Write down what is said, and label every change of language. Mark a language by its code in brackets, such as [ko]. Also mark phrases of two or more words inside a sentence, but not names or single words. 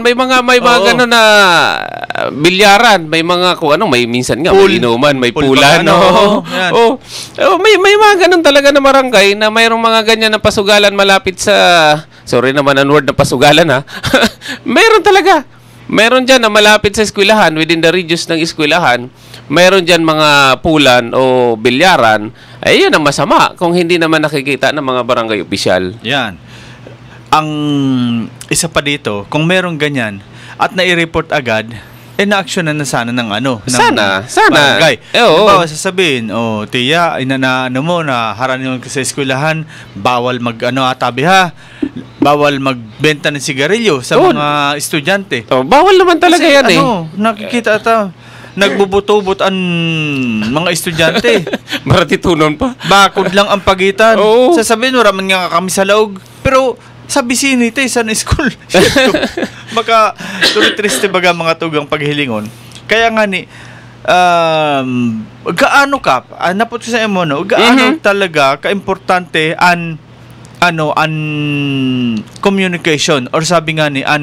[tl] May mga gano'n na bilyaran, may mga may minsan nga may inuman, may pulan. May mga gano'n talaga na barangay na mayroong mga ganyan na pasugalan malapit sa, sorry naman ang word na pasugalan mayroon talaga. Mayroon dyan na malapit sa eskwelahan, [en] within the radius [tl] ng eskwelahan, mayroon dyan mga pulan o bilyaran. Yun ang masama kung hindi naman nakikita ng mga barangay opisyal. Yan. Ang isa pa dito, kung merong ganyan at nai-report agad, na-actionan na sana ng Sana. Barangay. [bik] Bawa sasabihin, tiya, haranin ka sa eskwelahan, bawal tabi bawal magbenta ng sigarilyo sa mga estudyante. [tl] Bawal naman talaga yan nakikita nagbubuto-but ang mga estudyante. [bik] Maratitunon pa. Bakod lang ang pagitan. Sasabihin, raman nga kami sa laog. Pero sa bisinite, sa school. Baka tulitriste baga mga tugang paghilingon. [tl] Kaya nga gaano ka, napot sa emo, gaano talaga kaimportante an communication or sabi nga